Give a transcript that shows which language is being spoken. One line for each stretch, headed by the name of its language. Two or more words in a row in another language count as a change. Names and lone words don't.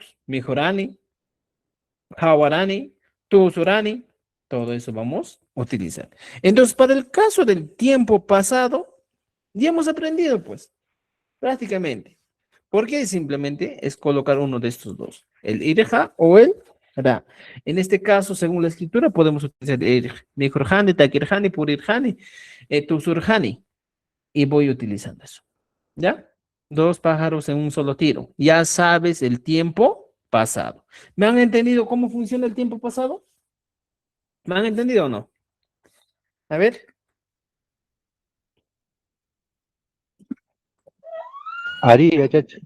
Quechua: Mijurani, Hawarani, Tusurani,
Spanish: todo eso vamos a utilizar. Entonces, para el caso del tiempo pasado, ya hemos aprendido, pues, prácticamente. Porque simplemente es colocar uno de estos dos, el irja o el ra. En este caso, según la escritura, podemos utilizar el
Quechua: mikurjani, takirjani, purirjani, tusurjani.
Spanish: Y voy utilizando eso. ¿Ya? Dos pájaros en un solo tiro. Ya sabes el tiempo pasado. ¿Me han entendido cómo funciona el tiempo pasado? ¿Me han entendido o no? A ver.
Quechua: Ari, chachi.